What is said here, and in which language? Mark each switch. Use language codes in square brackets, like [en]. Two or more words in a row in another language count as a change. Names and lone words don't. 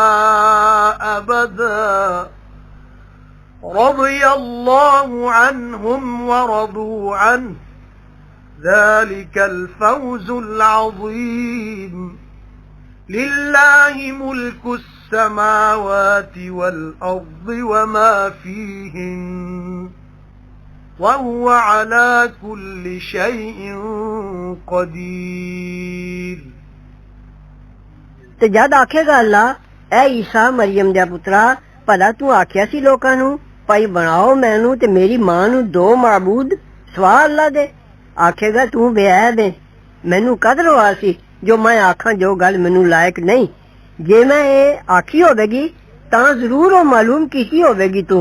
[ar] أبدا رضي الله عنهم ورضوا عنه ذلك الفوز العظيم لله ملك السماوات والأرض وما فيهن وهو على كل شيء قدير [pa] ਤੇ ਜਦ ਆਖੇਗਾ ਅੱਲਾ ਐ ਈਸਾ ਮਰੀਮ ਦਾ ਪੁੱਤਰਾ ਭਲਾ ਤੂੰ ਆਖਿਆ ਸੀ ਲੋਕਾਂ ਨੂੰ ਭਾਈ ਬਣਾਓ ਮੈਨੂੰ ਤੇ ਮੇਰੀ ਮਾਂ ਨੂੰ ਦੋ ਮਾਬੂਦ ਸਵਾ ਅੱਲਾ ਦੇ ਆਖੇਗਾ ਤੂੰ ਬੇਅਦ ਹੈ ਮੈਨੂੰ ਕਦਰ ਹੋਆ ਸੀ ਜੋ ਮੈਂ ਆਖਾਂ ਜੋ ਗੱਲ ਮੈਨੂੰ ਲਾਇਕ ਨਹੀਂ ਜੇ ਮੈਂ ਇਹ ਆਖੀ ਹੋਵੇਗੀ ਤਾਂ ਜ਼ਰੂਰ ਉਹ ਮਾਲੂਮ ਕੀਤੀ ਹੋਵੇਗੀ ਤੂੰ